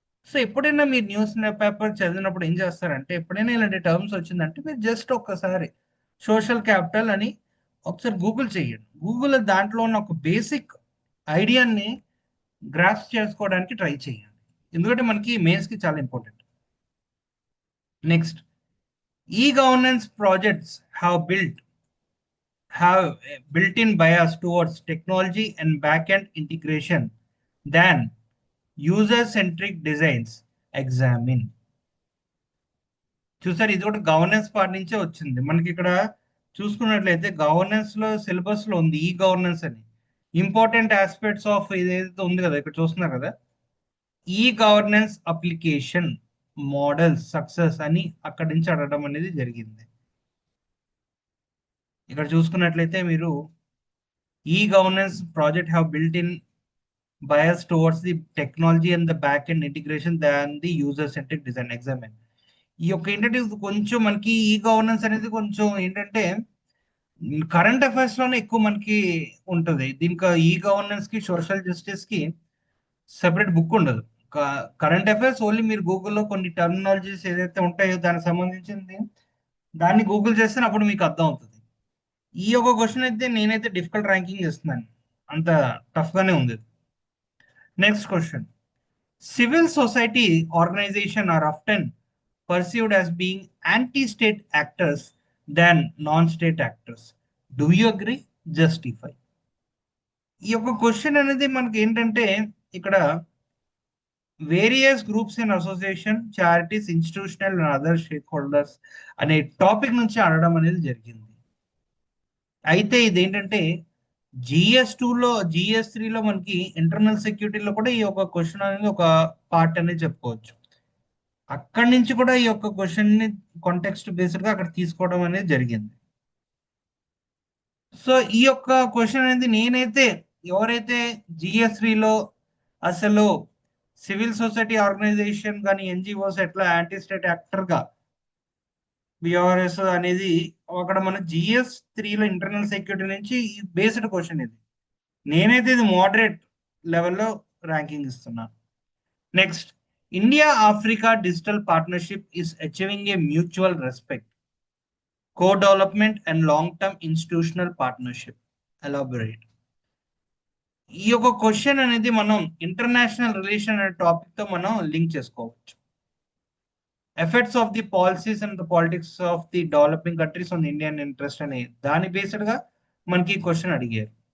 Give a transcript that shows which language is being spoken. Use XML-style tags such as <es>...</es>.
<te>So ఎప్పుడైనా మీరు news paper చదివినప్పుడు ఏం చేస్తారంటే, ఎప్పుడైనా ఇలాంటి టర్మ్స్ వచ్చిందంటే మీరు జస్ట్ ఒక్కసారి సోషల్ క్యాపిటల్ అని ఒకసారి గూగుల్ చేయండి. గూగుల్ దాంట్లో ఉన్న ఒక బేసిక్ ఐడియాని గ్రాస్ చేసుకోవడానికి ట్రై చేయండి, ఎందుకంటే మనకి మెయిన్స్ కి చాలా important.</te> <en>Next, ఈ governance projects have a built-in bias towards technology and back-end integration than user-centric designs. Examine.</en> <te>చూసారు, ఇది కూడా గవర్నెన్స్ పార్ట్ నుంచే వచ్చింది. మనకి ఇక్కడ చూసుకున్నట్లయితే గవర్నెన్స్ లో సిలబస్ లో ఉంది ఈ గవర్నెన్స్ అని. ఇంపార్టెంట్ ఆస్పెక్ట్స్ ఆఫ్ ఇదేదైతే ఉంది కదా, ఇక్కడ చూస్తున్నారు కదా, e governance application models success అని అక్కడి నుంచి అడగడం అనేది జరిగింది. ఇక్కడ చూసుకున్నట్లయితే మీరు e</te> <en>Governance project have built in bias towards the technology and the back end integration than the user centric design. Examine.</en> <te>ఈ యొక్క ఏంటంటే కొంచెం మనకి ఈ గవర్నెన్స్ అనేది కొంచెం ఏంటంటే కరెంట్ అఫైర్స్ లోనే ఎక్కువ మనకి ఉంటుంది. దీనికి ఈ గవర్నెన్స్ కి సోషల్ జస్టిస్ కి సెపరేట్ బుక్ ఉండదు. కరెంట్ అఫైర్స్ ఓన్లీ మీరు గూగుల్లో కొన్ని టర్మినాలజీస్ ఏదైతే ఉంటాయో దానికి సంబంధించింది దాన్ని గూగుల్ చేస్తే అప్పుడు మీకు అర్థం అవుతుంది. ఈ యొక్క క్వశ్చన్ అయితే నేనైతే డిఫికల్ట్ ర్యాంకింగ్ ఇస్తున్నాను, అంత టఫ్ గానే ఉంది.</te> <en>Next question, civil society organizations are often perceived as being anti-state actors than non-state actors. Do you agree? Justify.</en> <te>ఈ యొక్క క్వశ్చన్ అనేది మనకి ఏంటంటే ఇక్కడ various groups and association, charities, institutional and other stake holders అనే topic నుంచి అడగడం అనేది జరిగింది. అయితే ఇదేంటంటే GS2లో GS3లో మనకి ఇంటర్నల్ సెక్యూరిటీలో కూడా ఈ యొక్క క్వశ్చన్ అనేది ఒక పార్ట్ అనేది చెప్పుకోవచ్చు. అక్కడి నుంచి కూడా ఈ యొక్క క్వశ్చన్ ని కాంటెక్స్ట్ బేస్డ్ గా అక్కడ తీసుకోవడం అనేది జరిగింది. సో ఈ యొక్క క్వశ్చన్ అనేది నేనైతే ఎవరైతే GS3లో అసలు సివిల్ సొసైటీ ఆర్గనైజేషన్ కానీ NGOs ఎట్లా యాంటీ స్టేట్ యాక్టర్ గా BRS అనేది అక్కడ మన GS3లో ఇంటర్నల్ సెక్యూరిటీ నుంచి బేస్డ్ క్వశ్చన్ ఇది. నేనైతే ఇది మోడరేట్ లెవెల్లో ర్యాంకింగ్ ఇస్తున్నాను.</te> <en>Next, India Africa digital partnership is achieving a mutual respect. co-development and long-term institutional partnership. Elaborate.</en> <te>ఈ యొక్క క్వశ్చన్ అనేది మనం ఇంటర్నేషనల్ రిలేషన్ అనే టాపిక్ తో మనం లింక్ చేసుకోవచ్చు.</te> <en>effects of the policies and the politics of the developing countries on Indian interest</en> <te>అనే దాని బేస్డ్ గా మనకి క్వశ్చన్ అడిగారు.</te>